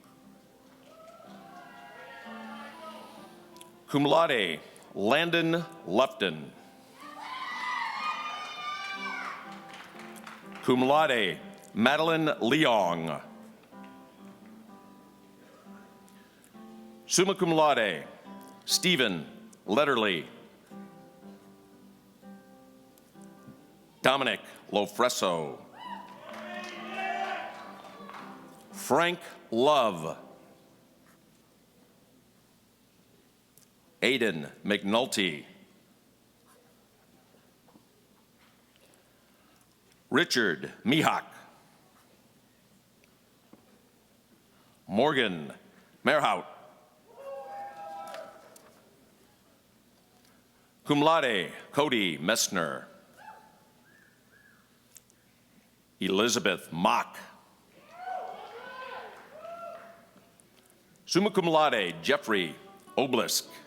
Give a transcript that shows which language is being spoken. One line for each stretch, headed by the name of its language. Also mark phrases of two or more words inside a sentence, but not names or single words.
Latin: Cum laude,
English: Landon Lupton.
Latin: Cum laude,
English: Madeline Leong.
Latin: Summa cum laude,
English: Stephen Letterly. Dominic Lofreso. Frank Love. Aiden McNulty. Richard Mihak. Morgan Merhout.
Latin: Cum laude,
English: Cody Messner. Elizabeth Mock.
Latin: Summa cum laude,
English: Jeffrey Oblisk.